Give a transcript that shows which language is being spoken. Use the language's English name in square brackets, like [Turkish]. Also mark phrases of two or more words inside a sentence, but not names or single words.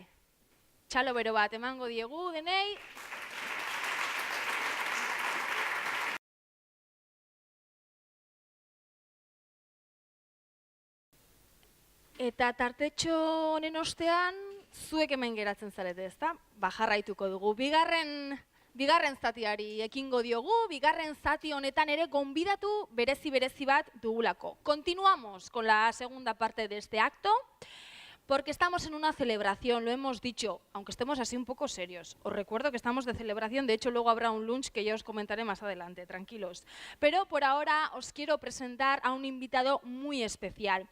[Basque] Txalo bero bat emango diegu denei. Eta tartetxo honen ostean, zuek hemen geratzen zarete, ezta? Jarraituko dugu. Bigarren zatiari ekingo diogu, bigarren zati honetan ere gonbidatu berezi bat dugulako. [Spanish] Continuamos con la segunda parte de este acto, porque estamos en una celebración, lo hemos dicho, aunque estemos así un poco serios. Os recuerdo que estamos de celebración, de hecho luego habrá un lunch que ya os comentaré más adelante, tranquilos. Pero por ahora os quiero presentar a un invitado muy especial.